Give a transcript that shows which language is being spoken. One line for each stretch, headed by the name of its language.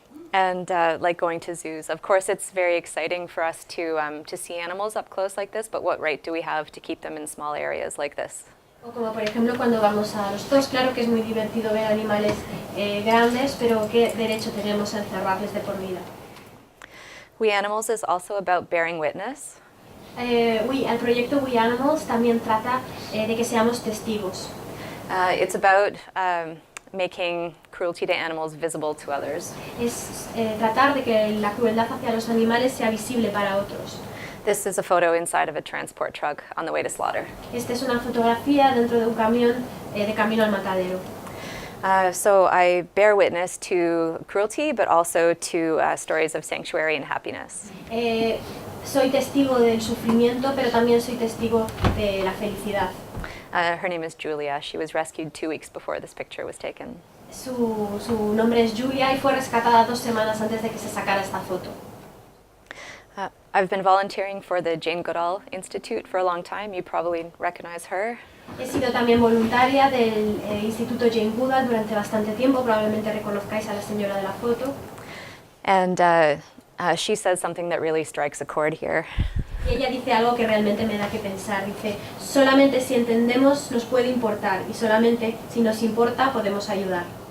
English: And like going to zoos, of course it's very exciting for us to see animals up close like this, but what right do we have to keep them in small areas like this?
Spanish: O como por ejemplo cuando vamos a los zoos, claro que es muy divertido ver animales grandes, pero ¿qué derecho tenemos a encerrarles de por vida?
English: We Animals is also about bearing witness.
Spanish: El proyecto We Animals también trata de que seamos testigos.
English: It's about making cruelty to animals visible to others.
Spanish: Es tratar de que la crueldad hacia los animales sea visible para otros.
English: This is a photo inside of a transport truck on the way to slaughter.
Spanish: Esta es una fotografía dentro de un camión de camino al matadero.
English: So I bear witness to cruelty, but also to stories of sanctuary and happiness.
Spanish: Soy testigo del sufrimiento, pero también soy testigo de la felicidad.
English: Her name is Julia. She was rescued 2 weeks before this picture was taken.
Spanish: Su nombre es Julia y fue rescatada 2 semanas antes de que se sacara esta foto.
English: I've been volunteering for the Jane Goodall Institute for a long time. You probably recognize her.
Spanish: He sido también voluntaria del Instituto Jane Goodall durante bastante tiempo. Probablemente reconozcáis a la señora de la foto.
English: And she says something that really strikes a chord here.
Spanish: Y ella dice algo que realmente me da que pensar. Dice, solamente si entendemos nos puede importar y solamente si nos importa podemos ayudar.